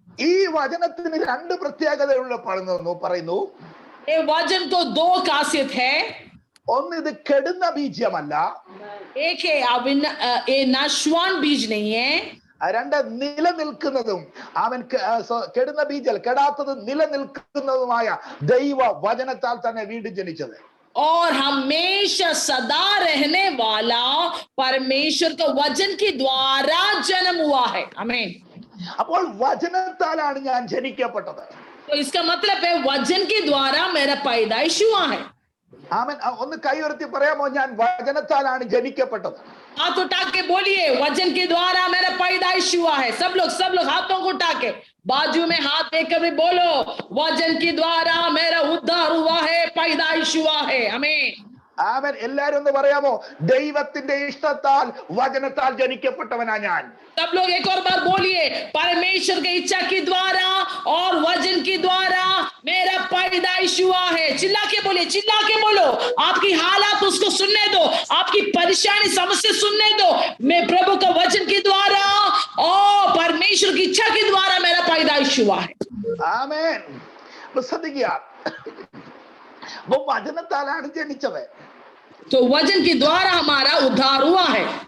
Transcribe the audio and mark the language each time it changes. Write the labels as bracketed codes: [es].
[ml] ഈ വചനത്തിന് രണ്ട് പ്രത്യേകതയുള്ള പറയുന്നു. [hi] ये वचन को दो खासियत है, [ml] ഒന്ന് ഇത് കെടുന്ന ബീജമല്ല, [hi] एक है ये नाशवान बीज नहीं है, [ml] രണ്ട് നിലനിൽക്കുന്നതും അവൻ കെടുന്ന ബീജൽ കെടാത്തതും നിലനിൽക്കുന്നതുമായ ദൈവ വചനത്താൽ തന്നെ വീണ്ടും ജനിച്ചത്. [hi] और हमेशा सदा रहने वाला परमेश्वर का वचन के द्वारा जन्म हुआ है, आमीन। [ml] അപ്പോൾ വചനത്താലാണ് ഞാൻ ജനിക്കപ്പെട്ടത്. [hi] तो इसका मतलब है वचन के द्वारा मेरा पैदाइश हुआ है। [ml] ആമേൻ. ഒന്ന് കൈ ഉയർത്തി പറയാമോ, ഞാൻ വചനത്താലാണ് ജനിക്കപ്പെട്ടത്? [hi] हाथ उठा के बोलिए वचन के द्वारा मेरा पैदाइश हुआ है। सब लोग हाथों को उठा के बाजू में हाथ देकर भी बोलो, वचन के द्वारा मेरा उद्धार हुआ है, पैदाइश हुआ है, आमीन। [ml] ആമേൻ. എല്ലാരും ഒന്ന് പറയാമോ? ദൈവത്തിന്റെ ഇഷ്ടത്താൽ വചനത്താൽ ജനിക്കപ്പെട്ടവനാ ഞാൻ. [hi] सब लोग एक और बार बोलिए, परमेश्वर की इच्छा के द्वारा और वचन के द्वारा मेरा पैदाइश हुआ है। चिल्ला के बोलिए, चिल्ला के बोलो। आपकी हालात उसको सुनने दो, आपकी परेशानी समस्या सुनने दो। मैं प्रभु का वचन के द्वारा और परमेश्वर की इच्छा के द्वारा मेरा पैदाइश हुआ है। [ml] ആമേൻ. ശ്രദ്ധിക്കുക, [hi] वो [ml] വചനത്താലാണ് ജനിച്ചവൻ. [hi] तो वचन के द्वारा हमारा उद्धार हुआ है।